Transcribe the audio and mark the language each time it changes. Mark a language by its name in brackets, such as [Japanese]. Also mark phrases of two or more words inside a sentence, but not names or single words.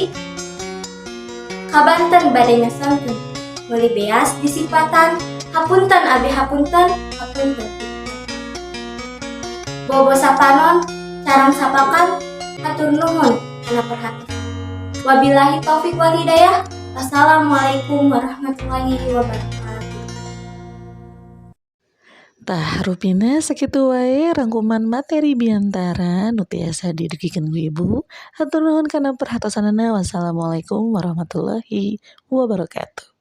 [Sundanese] Ka Banten bade ngasamkeun. Meuli beas disipatan hapunten abi hapunten hapunten. Bobo sapanon carang sapakan hatur nuhun kana perhatian. [Arabic] وبالله التوفيق والهداية. السلام عليكم ورحمة الله وبركاته. [Sundanese] Tah rupina sakitu wae rangkuman materi biantara nu tiasa didugikeun ku Ibu. Hatur nuhun kana perhatosanana. [Arabic] والسلام عليكم ورحمة الله وبركاته.